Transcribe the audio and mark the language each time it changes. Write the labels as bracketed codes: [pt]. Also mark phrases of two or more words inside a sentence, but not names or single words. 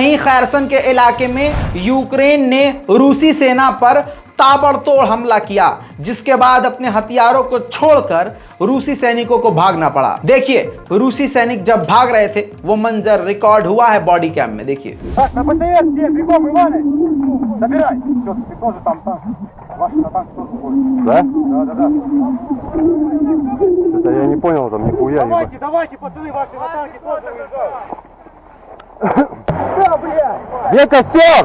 [hi] वहीं खैरसन के इलाके में यूक्रेन ने रूसी सेना पर ताबड़तोड़ हमला किया, जिसके बाद अपने हथियारों को छोड़कर रूसी सैनिकों को भागना पड़ा। देखिए रूसी सैनिक जब भाग रहे थे वो मंजर रिकॉर्ड हुआ है [en] body cam [hi] में, देखिए। [ru] Я не понял, там нихуя. Давайте, пацаны, ваши танки тоже уезжают. Где костер?